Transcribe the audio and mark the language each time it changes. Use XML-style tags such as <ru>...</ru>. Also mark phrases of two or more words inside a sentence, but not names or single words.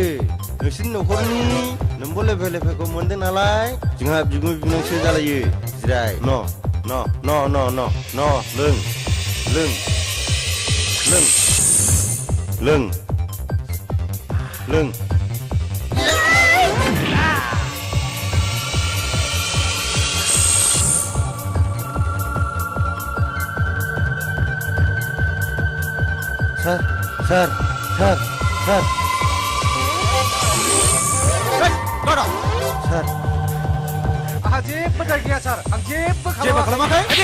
<brx>नोंसोरनि न'खरनि नोंबो लेफे लेफेखौ मोनदों नालाय जोंहा बिगुमै बिनांसो जालायो जिराय न' लों Sir. Bodoh. Sir. Aha जेबो दाय गैया सार आं जेबो खालामाखै</brx>